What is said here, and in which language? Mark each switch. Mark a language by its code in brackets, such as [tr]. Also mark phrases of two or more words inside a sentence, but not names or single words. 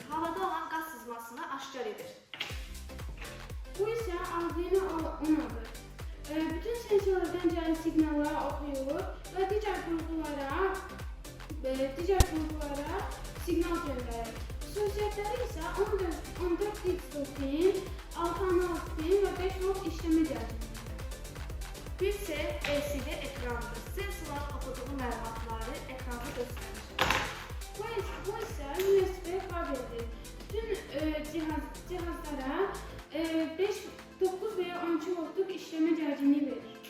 [az] Havada olan qaz sızmasını aşkar edir. Bu isə Arduino Uno'dur. Bütün sensorlardan gələn siqnalları oxuyur və digər qurğulara siqnal göndərir. Xüsusiyyətləri isə 14 bit spin, 6 analog spin və 5 volt işləmə cihazıdır. Bu isə LCD ekrandır. Sensorların oxuduğu məlumatları ekranda göstərir. Bu isə USB kabeldir. Bütün cihazlara 9 və ya 12 voltluq işləmə gərginliyi verir.